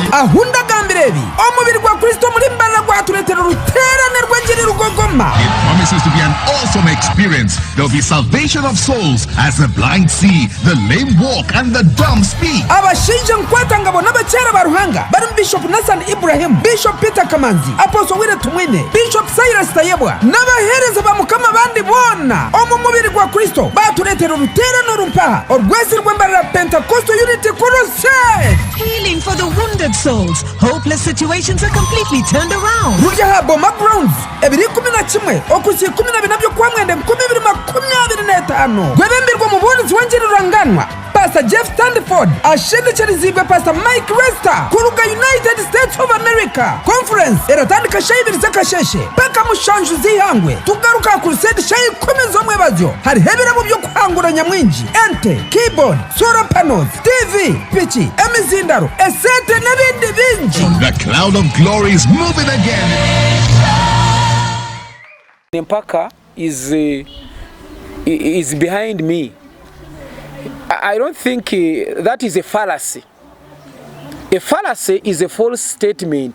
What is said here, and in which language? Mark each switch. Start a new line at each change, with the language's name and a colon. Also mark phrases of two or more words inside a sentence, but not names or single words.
Nyankole: ahunda gambirebi omubiri gwa Kristo muri mbana gwa turetera ruterane rw'engeri rugogoma.
English: It promises to be an awesome experience. There'll be salvation of souls as the blind see, the lame walk, and the dumb speak.
Nyankole: Abashinje nkwata ngabo n'abakera baruhanga bari Bishop Nathan Ibrahim, Bishop Peter Kamanzi, Apostle Mwine Mpaka, Bishop Cyrus Tayebwa n'abahereza bamukama bandi bona omu mubiri gwa Kristo baturetera ruterane rumpaha orwesi rw'embara Pentecostal Unity Crusade.
English: Healing for the wounded souls. Hopeless situations are completely turned around.
Nyankole: Burya habo Grounds ebiri 11 okusi 12 nabyo kwa mwende 2025 gwebembirwa mu bundi zwenjiri ranganwa Pastor Jeff Standford ashindikirizibwe Pastor Mike Resta kuruga United States of America conference eratandika shayibiri zakasheshe paka mushanju zihangwe tugaruka crusade shayi 10 zomwebazo hari hebera mu byo kwangura nyamwinji ente
English: keyboard solar panels TV
Nyankole: pichi emizindaro esete n'ibindi binji.
English: The cloud of glory is moving again. Mpaka is behind me. I don't think that is a fallacy. A fallacy is a false statement.